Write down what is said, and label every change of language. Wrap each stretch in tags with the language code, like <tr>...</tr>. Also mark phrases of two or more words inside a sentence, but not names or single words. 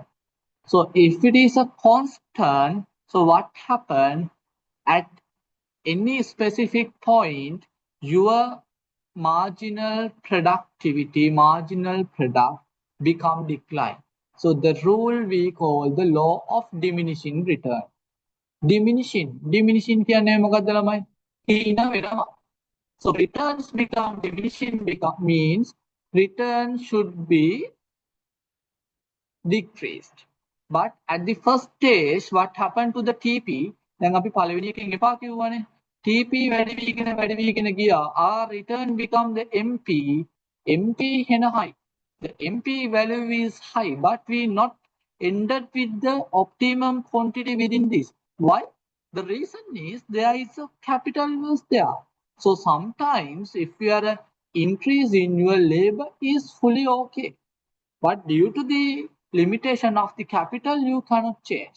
<en>So if it is a constant, so what happened at any specific point, your marginal product become decline. So the rule we call the law of diminishing return.</en> <si>Diminishing කියන්නේ මොකක්ද ළමයි? හීන වෙනවා.</si> <en>So returns become diminishing means return should be decreased. But at the first stage, what happened to the TP?</en> <si>දැන් අපි පළවෙනි එකෙන් එපා කිව්වනේ. TP වැඩි වීගෙන ගියා.</si> <en>Our return become the MP.</en> <si>MP හෙන high.</si> <en>The MP value is high, but we not ended with the optimum quantity within this. Why? The reason is there is a capital was there. So sometimes if you are increase in your labor is fully okay, but due to the limitation of the capital, you cannot change.</en>